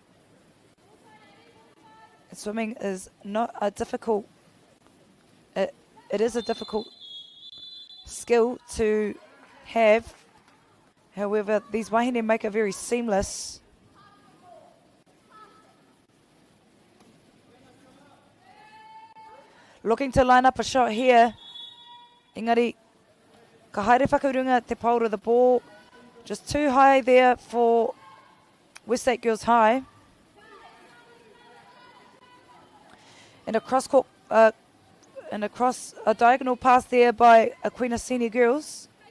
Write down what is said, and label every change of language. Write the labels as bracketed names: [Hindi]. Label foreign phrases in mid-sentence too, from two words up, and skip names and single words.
[English] And swimming is not a difficult, it is a difficult skill to have. However, these wahine make it very seamless. Looking to line up a shot here. [Māori] Engari, ka haere whakarunga te Polo, [English] the ball just too high there for Westlake Girls High. And across a diagonal pass there by Aquinas Senior Girls.